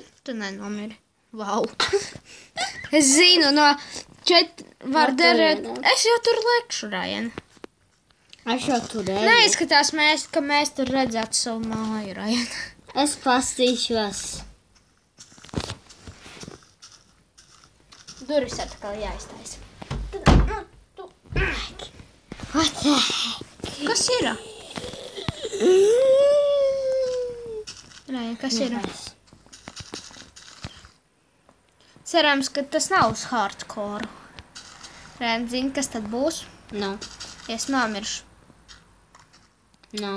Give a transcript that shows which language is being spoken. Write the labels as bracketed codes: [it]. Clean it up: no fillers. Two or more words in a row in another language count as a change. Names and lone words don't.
[lv] Tu nenomiri. Vau. Es zinu, no 4 var No derēt. turienes. Es jau tur lekšu, Rajen. Es jau tur eju. Neizskatās, ka mēs tur redzētu savu māju, Rajen. Es pastīšos. Durvis atkal jāiztaisa. [en] What the heck? [lv] Kas ir? Rajen, kas ir? Cerams, ka tas nav uz hardcore. Rajen, zini, kas tad būs? No. Es nomiršu. No.